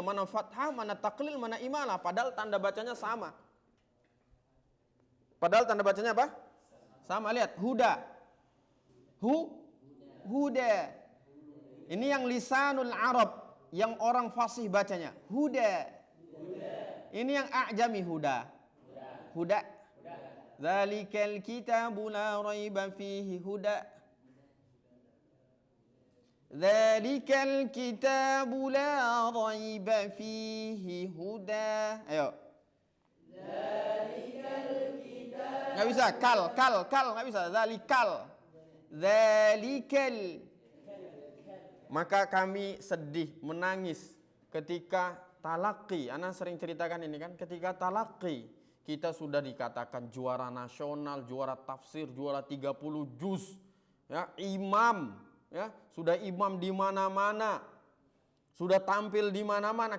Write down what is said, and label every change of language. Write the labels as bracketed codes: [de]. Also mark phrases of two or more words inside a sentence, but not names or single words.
[id] Mana fathah, mana taklil, mana imalah. Padahal tanda bacanya sama. Padahal tanda bacanya apa? Sama, lihat. Huda. Huda. Ini yang [ar] لسان العرب. [id] Yang orang fasih bacanya. Huda. Ini yang a'jami huda. Huda. [ar] ذلك الكتاب لا ريب فيه هدى. ذلك الكتاب لا ريب فيه هدى. Ayo. ذلك الكتاب. [id] Enggak bisa kal enggak bisa. [ar] Dzalikal. [id] Maka kami sedih, menangis ketika talaqi. Ana sering ceritakan ini kan, ketika talaqi kita sudah dikatakan juara nasional, juara tafsir, juara 30 juz, ya, imam, ya, sudah imam di mana-mana, sudah tampil di mana-mana.